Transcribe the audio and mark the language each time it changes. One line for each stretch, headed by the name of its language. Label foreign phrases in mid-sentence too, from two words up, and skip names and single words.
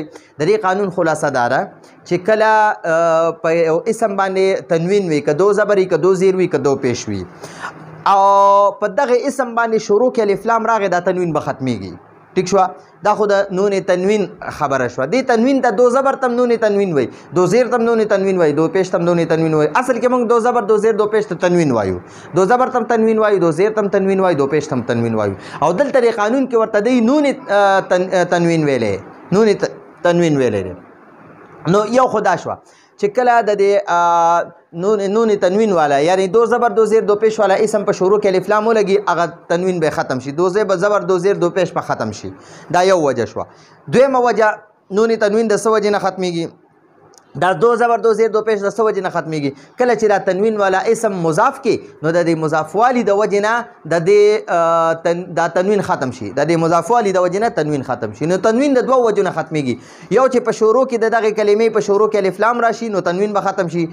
Pashto: د دې قانون خلاصه دا ده چې کله په یو اسم باندې تنوین وي که دو زبر وي که دو زیر وي که دو پیش وي او په دغه اسم باندې شروع کې الف لام راغی دا تنوین به ختمیږي ټیک شوه. دا خو د نون تنوین خبره شوه. دې تنوین ته دو زبر تم نون تنوین وایي دو زیر تم نون تنوین وایي دو پیش تم نون تنوین وایي. اصل کې موږ دو زبر دو زیر دو پیش ته تنوین وایو. دو زبر تم تنوین وایو دو زیر تم تنوین وایو دو پیش تم تنوین وایو. او دلته د قانون کې ورته دی نون تنوین ویلې نون تنوین ویلې. نو یو خدا شوه چې کله د دې نون تنوین والا یعنی دو زبر دو زیر دو پیش والا اسم په شروع کې الف لام ولګي هغه تنوین به ختم شي. دو زبر دو زیر دو پیش په ختم شي. دا یو وجه شوه. دویمه وجه نون تنوین د څه وجې نه ختمیږي؟ دا دو زبر دو زیر دو پیش د څه وجې نه ختمیږي؟ کله چې دا تنوین والا اسم مضاف کې نو د دې مضاف والی د وجې نه د دې دا تنوین ختم شي. د دې مضاف والی د وجې نه تنوین ختم شي. نو تنوین د دوه وجو نه ختمیږي. یو چې په شروع کې د دغه کلمې په شروع کې الف لام راشي نو تنوین به ختم شي.